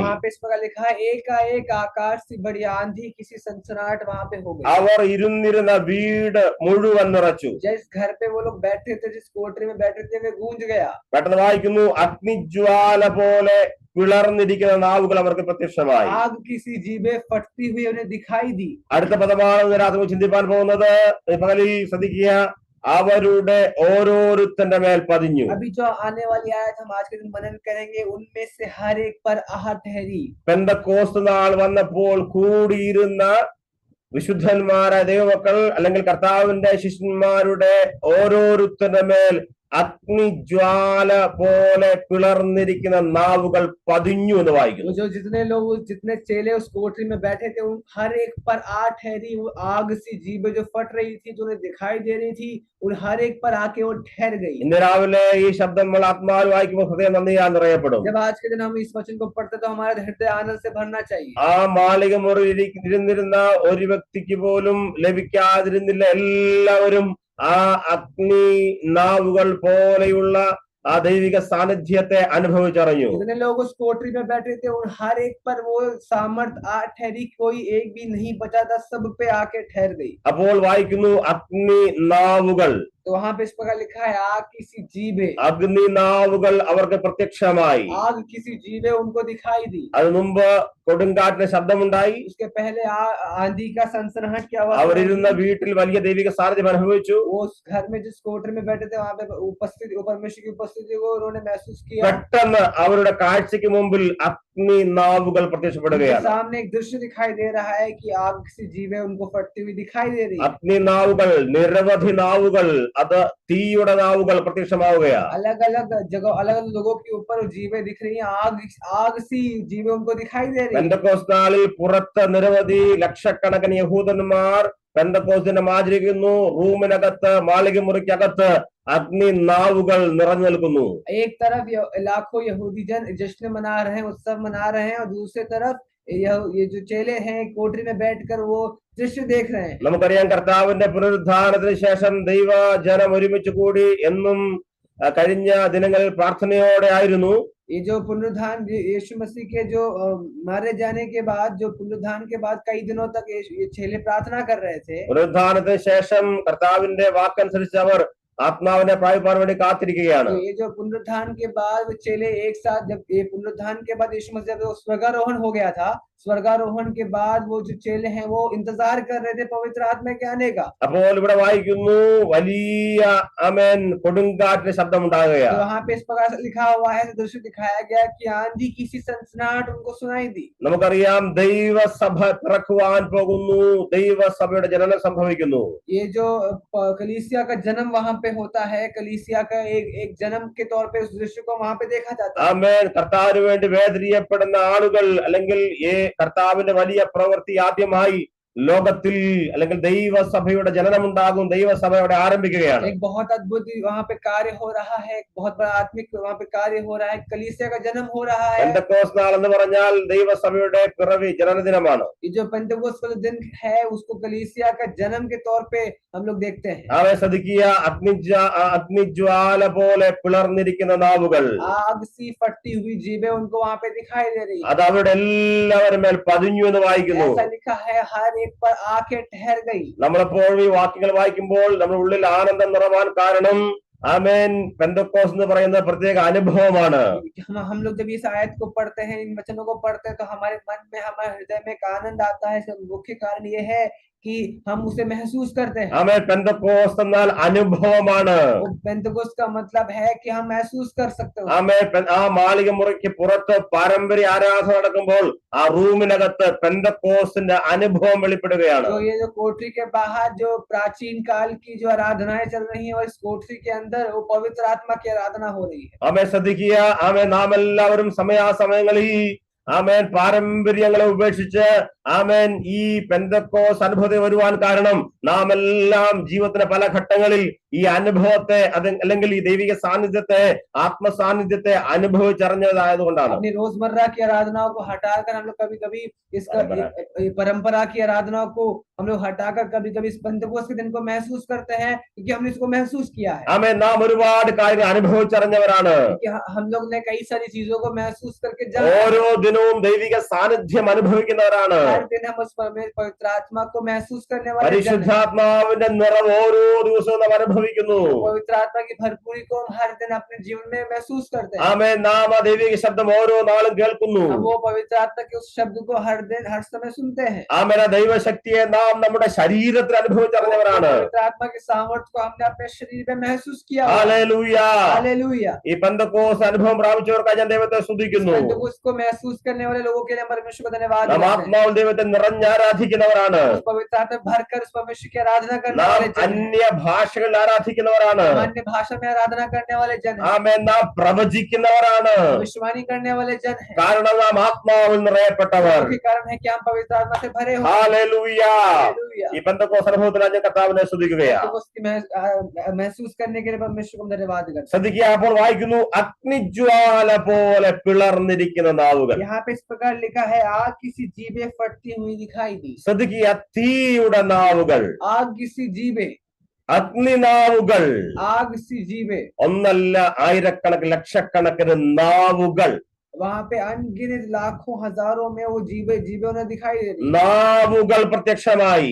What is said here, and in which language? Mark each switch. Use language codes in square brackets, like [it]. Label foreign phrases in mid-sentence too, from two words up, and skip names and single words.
[hi] वहाँ पे इस प्रकार लिखा है, एकाएक आकाश से बड़ी आंधी, किसी सनसनाहट वहाँ पे हो गई। [ml] അവർ ഇരുന്നിരുന്ന വീട് മുഴുവൻ നിറച്ചു. [hi] जिस घर पे वो लोग बैठे थे, जिस कोठरी में बैठे थे, वे गूंज गया। [ml] പെട്ടെന്ന് വായിക്കുന്നു, അഗ്നിജ്വാല പോലെ പിളർന്നിരിക്കുന്ന നാവുകൾ അവർക്ക് പ്രത്യക്ഷമായി. [hi] आग किसी जीभे फटती हुई उन्हें दिखाई दी। [ml] അടുത്ത പദമാണ് രാത്രി ചിന്തിപ്പാൻ പോകുന്നത്. പകലിൽ ശ്രദ്ധിക്കുക, അവരുടെ ഓരോരുത്തന്റെ മേൽ പതിഞ്ഞു. [hi] अभी जो आने वाली आयत हम आज के दिन मनन करेंगे, उनमें से हर एक पर आह ठहरी. [ml] പെന്തക്കോസ്ത് നാൾ വന്നപ്പോൾ കൂടിയിരുന്ന വിശുദ്ധന്മാരായ ദൈവമക്കൾ അല്ലെങ്കിൽ കർത്താവിന്റെ ശിഷ്യന്മാരുടെ ഓരോരുത്തരുടെ മേൽ അഗ്നിജ്വാല പോലെ പിളർന്നിരിക്കുന്ന നാവുകൾ പതിഞ്ഞു എന്ന് വായിക്കുന്നു. [hi] जो जितने लोग जितने चेले उस कोठरी में बैठे थे, उन हर एक पर आग ठहरी. वो आग सी जीभें जो फट रही थी, जो उन्हें दिखाई दे रही थी, उन हर एक पर आके वो ठहर गई. [ml] ഇന്ന് രാവിലെ ഈ ശബ്ദം നമ്മൾ ആത്മാവിൽ വായിക്കുമ്പോൾ ഹൃദയം നന്ദിയാൽ നിറയപ്പെടും. [hi] जब आज के दिन हम इस वचन को पढ़ते तो हमारा हृदय आनंद से भरना चाहिए. [ml] ആ മാളിക മുറിയിൽ ഇരുന്നിരുന്ന ഒരു വ്യക്തിക്ക് പോലും ലഭിക്കാതിരുന്നില്ല. എല്ലാവരും ആ അഗ്നി നാവുകൾ പോലെയുള്ള ആ ദൈവിക സാന്നിധ്യത്തെ അനുഭവിച്ചറിഞ്ഞു. [hi] जितने लोग उस कोठरी में बैठे थे, उन हर एक पर वो सामर्थ आ ठहरी. कोई एक भी नहीं बचा था, सब पे आके ठहर गई. [ml] അപ്പോൾ വായിക്കുന്നു അഗ്നി നാവുകൾ. [hi] तो वहां पे इस प्रकार लिखा है, आग किसी जीभे. [ml] അഗ്നി നാവുകൾ അവർക്ക് പ്രത്യക്ഷമായി. [hi] आग किसी जीभे उनको दिखाई दी. [ml] അത് മുമ്പ് കൊടുങ്കാറ്റിന്റെ ശബ്ദമുണ്ടായി. [hi] उसके पहले आंधी का सनसनाहट की आवाज. [ml] അവരിരുന്ന വീട്ടിൽ വലിയ ദൈവിക സാന്നിധ്യം അനുഭവിച്ചു. [hi] वो उस घर में जिस कोठरी में बैठे थे, वहां पे उपस्थिति, परमेश्वर की उपस्थिति को उन्होंने महसूस किया. [ml] പെട്ടെന്ന് അവരുടെ കാഴ്ചയ്ക്ക് മുമ്പിൽ അഗ്നി നാവുകൾ പ്രത്യക്ഷപ്പെടുകയാണ്. [hi] सामने एक दृश्य दिखाई दे रहा है कि आग किसी जीवे उनको फटती हुई दिखाई दे रही है. [ml] അഗ്നി നാവുകൾ, നിരവധി നാവുകൾ, അത് തീയുടെ നാവുകൾ പ്രത്യക്ഷമാവുകയാണ്. [hi] अलग अलग जगह, अलग अलग लोगों के ऊपर जीवे दिख रही हैं. आग सी जीवे उनको दिखाई दे रही है. [ml] പെന്തക്കോസ്ത് നാളിൽ പുറത്ത് നിരവധി ലക്ഷക്കണക്കിന് യഹൂദന്മാർ പെന്തക്കോസ്തിനെ ആചരിക്കുന്നു. റൂമിനകത്ത്, മാളിക മുറിക്കകത്ത് അഗ്നി നാവുകൾ നിറഞ്ഞു നിൽക്കുന്നു. [hi] एक तरफ लाखों यहूदी जन जश्न मना रहे हैं, उत्सव मना रहे हैं, और दूसरी तरफ ये जो चेले हैं कोठरी में बैठकर वो दृश्य देख रहे हैं. [ml] നമുക്കറിയാം കർത്താവിന്റെ പുനരുദ്ധാനത്തിന് ശേഷം ദൈവ ജനം ഒരുമിച്ച് കൂടി എന്നും കഴിഞ്ഞ ദിനങ്ങളിൽ പ്രാർത്ഥനയോടെ ആയിരുന്നു. [hi] ये जो पुनरुत्थान यीशु मसीह के जो मारे जाने के बाद, जो पुनरुत्थान के बाद कई दिनों तक ये चेले प्रार्थना कर रहे थे. [ml] പുനരുദ്ധാനത്തിന് ശേഷം കർത്താവിന്റെ വാക്കനുസരിച്ച് അവർ ആത്മാവിനെ പ്രാപിപ്പാൻ വേണ്ടി കാത്തിരിക്കുകയാണ്. [hi] ये जो पुनरुत्थान के बाद वो चेले एक साथ, जब ये पुनरुत्थान के बाद यीशु मसीह जब स्वर्गारोहण हो गया था, स्वर्गारोहण के बाद वो जो चेले हैं वो इंतजार कर रहे थे पवित्र आत्मा के आने का. [ml] അപ്പോൾ ഇവിടെ വായിക്കുന്നു വലിയ ആമേൻ കൊടുങ്കാറ്റിന്റെ ശബ്ദം ഉണ്ടാകുകയാണ്. [hi] तो वहां पे इस प्रकार से लिखा हुआ है, दृश्य दिखाया गया कि आंधी किसी सनसनाहट उनको सुनाई दी. [ml] നമുക്കറിയാം ദൈവസഭ പിറക്കുവാൻ പോകുന്നു. ദൈവസഭയുടെ ജനനം സംഭവിക്കുന്നു. [hi] ये जो कलीसिया का जन्म वहां पे होता है, कलीसिया का एक जन्म के तौर पे उस दृश्य को वहां पे देखा जाता है. [ml] ആമേൻ കർത്താവിന് വേണ്ടി വേദനിക്കപ്പെടുന്ന ആളുകൾ അല്ലെങ്കിൽ കർത്താവിന്റെ വലിയ പ്രവൃത്തി ആദ്യമായി ലോകത്തിൽ അല്ലെങ്കിൽ ദൈവസഭയുടെ ജനനമുണ്ടാകും. ദൈവസഭയുടെ ആരംഭിക്കുകയാണ്. [hi] एक बहुत अद्भुत वहां पे कार्य हो रहा है, एक बहुत बड़ा आत्मिक वहां पे कार्य हो रहा है, कलीसिया का जन्म हो रहा है. [ml] പെന്തക്കോസ്ത് നാൾ എന്ന് പറഞ്ഞാൽ ദൈവസഭയുടെ പിറവി, ജനനദിനമാണ്. [hi] ये जो पेंटेकोस्ट का दिन है, उसको कलीसिया का जन्म के तौर पे हम लोग देखते हैं. [ml] അവയെ ശ്രദ്ധിക്കുക, അഗ്നിജ്വാല പോലെ പിളർന്നിരിക്കുന്ന നാവുകൾ. [hi] आग सी फटती हुई जीभें उनको वहां पे दिखाई दे रही है. [ml] അത് അവരുടെ എല്ലാവരും മേൽ പതിഞ്ഞു എന്ന് വായിക്കുന്നു. [hi] ऐसा लिखा है, हर एक पर आके ठहर गई. [ml] നമ്മളെപ്പോഴും ഈ വാക്യങ്ങൾ വായിക്കുമ്പോൾ നമ്മുടെ ഉള്ളിൽ ആനന്ദം നിറവാൻ കാരണം ആമേൻ പെന്തക്കോസ്ത് എന്ന് പറയുന്ന പ്രത്യേക അനുഭവമാണ്. [hi] हम लोग जब इस आयत को पढ़ते हैं, इन वचनों को पढ़ते हैं, तो हमारे मन में, हमारे हृदय में एक आनंद आता है. इसका मुख्य कारण ये है कि हम उसे महसूस करते हैं. [ml] ആമേൻ പെന്തക്കോസ്ത് എന്നാൽ അനുഭവമാണ്. [hi] पेंटेकोस्ट का मतलब है कि हम महसूस कर सकते हैं. [ml] ആമേൻ ആ മാളിക മുറിക്ക് പുറത്ത് പാരമ്പര്യ ആരാധന നടക്കുമ്പോൾ ആ റൂമിനകത്ത് പെന്തക്കോസ്തിന്റെ അനുഭവം വെളിപ്പെടുകയാണ്. [hi] तो ये जो कोठरी के बाहर जो प्राचीन काल की जो आराधनाएं चल रही हैं, और इस कोठरी के अंदर वो पवित्र आत्मा की आराधना हो रही है. [ml] ആമേൻ ശ്രദ്ധിക്കുക. ആമേൻ നാം എല്ലാവരും സമയാസമയങ്ങളിൽ ആമേൻ പാരമ്പര്യങ്ങളെ ഉപേക്ഷിച്ച് ആമേൻ ഈ പെന്തക്കോസ്ത് അനുഭവത്തിൽ വരുവാൻ കാരണം നാം എല്ലാം ജീവിതത്തിന്റെ പല ഘട്ടങ്ങളിൽ ഈ അനുഭവത്തെ അല്ലെങ്കിൽ ഈ ദൈവിക സാന്നിധ്യത്തെ, ആത്മസാന്നിധ്യത്തെ അനുഭവിച്ചറിഞ്ഞതായതുകൊണ്ടാണ്. [hi] अपनी रोजमर्रा की आराधनाओं को हटाकर हम लोग कभी कभी इसका परंपरा की आराधनाओं को हम लोग हटाकर कभी कभी इस पेंटेकोस्ट के दिन को महसूस करते हैं, क्योंकि हमने इसको महसूस किया है. [ml] ആമേൻ നാം ഒരുപാട് കാര്യങ്ങൾ അനുഭവിച്ചറിഞ്ഞവരാണ്. [hi] हम लोग ने कई सारी चीजों को महसूस करके [ml] ഓരോ ദിനവും ദൈവിക സാന്നിധ്യം അനുഭവിക്കുന്നവരാണ്. [hi] हर दिन हम उस पवित्र आत्मा को महसूस करने वाले. [ml] പരിശുദ്ധാത്മാവിന്റെ നിറവ് ഓരോ ദിവസവും നാം അനുഭവിക്കുന്നു. അനുഭവിക്കുന്നു. [hi] पवित्र आत्मा की भरपूरी को हम हर दिन अपने जीवन में महसूस करते हैं। [ml] ആമേൻ. നാം ആ ദൈവിക ശബ്ദം ഓരോ നാളും കേൾക്കുന്നു. [hi] हम वो पवित्र आत्मा के उस शब्द को हर दिन हर समय सुनते हैं। [ml] ആമേൻ. ആ ദൈവശക്തിയെ നാം നമ്മുടെ ശരീരത്തിൽ അനുഭവിച്ചറിഞ്ഞവരാണ്. [hi] पवित्र आत्मा के सामर्थ्य को हमने अपने शरीर में महसूस किया। [ml] ഹല്ലേലൂയ. [hi] हालेलुया। [ml] ഈ പെന്തക്കോസ്ത് അനുഭവം പ്രാപിച്ചവർക്കായി ഞാൻ ദൈവത്തെ സ്തുതിക്കുന്നു. [hi] पेंतुकोस्त को महसूस करने वाले लोगों के लिए परमेश्वर को धन्यवाद [ml] നാം [hi] देते हैं। [ml] ആത്മാവിൽ ദൈവത്തെ നിറഞ്ഞാരാധിക്കുന്നവരാണ്. [hi] उस पवित्र आत्मा में भरकर उस परमेश्वर की आराधना करने [ml] നാം [hi] वाले जन हैं। [ml] അന്യ ഭാഷകളിൽ ആരാധിക്കുന്നവരാണ്. [hi] हम अन्य भाषा में आराधना करने वाले जन हैं। [ml] ആമേൻ. നാം പ്രവചിക്കുന്നവരാണ്. [hi] भविष्यवाणी करने वाले जन हैं। [ml] കാരണം നാം ആത്മാവിൽ നിറയപ്പെട്ടവർ. [hi] उसके कारण है कि हम पवित्र आत्मा से भरे हुए हैं। [ml] ഹല്ലേലൂയ. [hi] हालेलुया। [ml] ഈ പെന്തക്കോസ്ത് അനുഭവത്തിൽ ഞാൻ കർത്താവിനെ സ്തുതിക്കുകയാണ്. [hi] पेंतुकोस्त की महसूस करने के लिए परमेश्वर को धन्यवाद करते हैं। [ml] ശ്രദ്ധിക്കുക. അപ്പോൾ വായിക്കുന്നു, അഗ്നിജ്വാല പോലെ പിളർന്നിരിക്കുന്ന നാവുകൾ. [hi] यहाँ पे इस प्रकार लिखा है, आग किसी जीभे फटती हुई दिखाई दी। [ml] ശ്രദ്ധിക്കുക. തീയുടെ നാവുകൾ, [hi] आग किसी जीभे, [ml] അഗ്നിനാവുകൾ. [hi] आग सी जीभे। [ml] ഒന്നല്ല, ആയിരക്കണക്കിന് ലക്ഷക്കണക്കിന് നാവുകൾ. [hi] वहां पे अनगिनत लाखों हजारों में वो जीभे उन्हें दिखाई दे रही है। [ml] നാവുകൾ പ്രത്യക്ഷമായി.